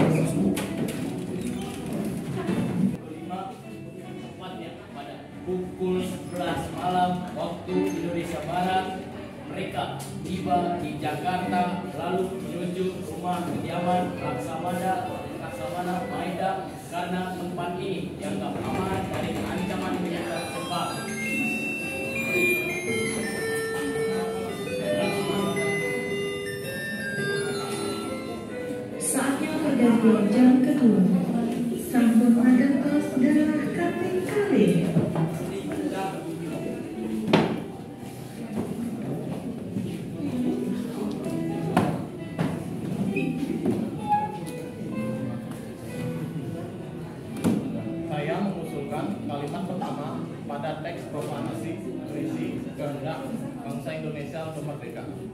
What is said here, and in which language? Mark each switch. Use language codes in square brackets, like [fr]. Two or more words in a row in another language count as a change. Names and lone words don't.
[id] Tepatnya pada pukul 11 malam waktu Indonesia Barat, mereka tiba di Jakarta lalu menuju rumah kediaman Laksamana Maeda karena tempat ini dianggap aman dari ancaman militer Jepang. Saatnya pergantian jam kedua. [ban] Sampun magantos darah kaping kali. [id] Saya mengusulkan kalimat pertama pada teks proklamasi berisi kehendak bangsa Indonesia untuk merdeka.